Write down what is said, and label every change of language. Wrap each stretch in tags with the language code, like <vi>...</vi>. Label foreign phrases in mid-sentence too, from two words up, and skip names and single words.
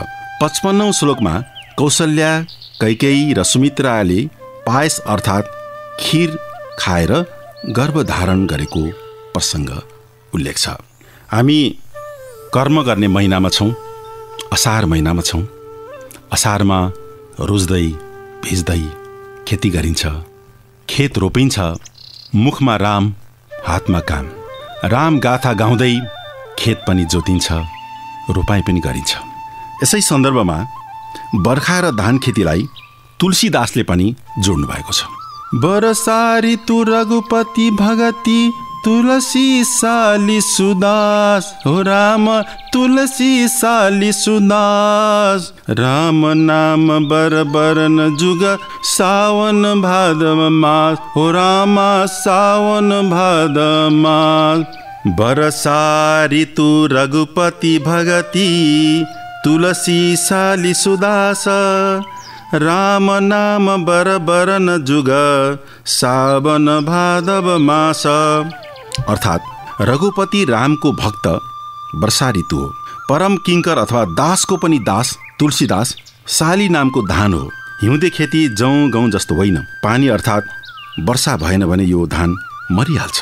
<ne>55औं श्लोकमा कौशल्या, कैकेयी र सुमित्राले पायस अर्थात् खीर खाएर गर्भधारण गरेको प्रसङ्ग उल्लेख छ। हामी कर्म गर्ने महिनामा छौँ, असार महिनामा छौँ। असारमा रोज्दै भिज्दै खेती गरिन्छ, खेत रोपिन्छ। मुखमा राम, हातमा काम। राम गाथा गाउँदै खेत पनि जोतिन्छ, रोपाई पनि गरिन्छ। यसै सन्दर्भमा बर्खा र धान खेतीलाई तुलसीदासले पनि जोड्नु भएको छ।</ne> <awa>वर्षा ऋतु रघुपति भगति, तुलसी साली सुदास। हो राम तुलसी साली सुदास। राम नाम बरबरन जुग, सावन भादव मास। हो रामा सावन भादव मास। वर्षा ऋतु रघुपति भगति, तुलसी साली सुदास। राम नाम बरबरन जुग, सावन भादव मास।</awa> <ne>अर्थात् रघुपति रामको भक्त वर्षा ऋतु हो। परम किङ्कर अथवा दासको पनि दास तुलसीदास साली नामको धान हो। हिउँदे खेती जौँ गहुँ जस्तो होइन। पानी अर्थात् वर्षा भएन भने यो धान मरिहाल्छ।</ne>